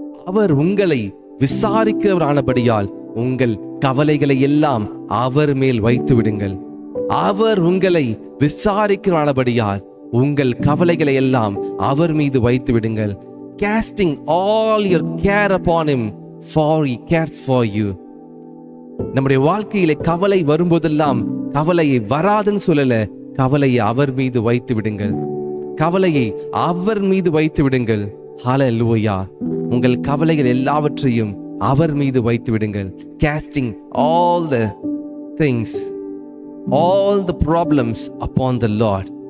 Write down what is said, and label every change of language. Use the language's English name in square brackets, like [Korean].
[Tamil] அவர் உங்களை விசாரிக்கிறவரானபடியால் உங்கள் கவலைகளை எல்லாம் அவர் மேல் வைத்து விடுங்கள். அவர் உங்களை விசாரிக்கிறவரானபடியால் உங்கள் கவலைகளை எல்லாம் அவர் மீது வைத்து விடுங்கள். [English] Casting all your care upon him, for he cares for you. [Tamil] நம்முடைய வாழ்க்கையில கவலை வரும்போதெல்லாம் கவலையை வராதுன்னு சொல்லல, கவலையை அவர் மீது வைத்து விடுங்கள். கவலையை அவர் மீது வைத்து விடுங்கள். ஹல்லேலூயா. உங்கள் கவலைகள் எல்லாவற்றையும் அவர் மீது வைத்து விடுங்கள். [English] Casting all the things, all the problems upon the Lord.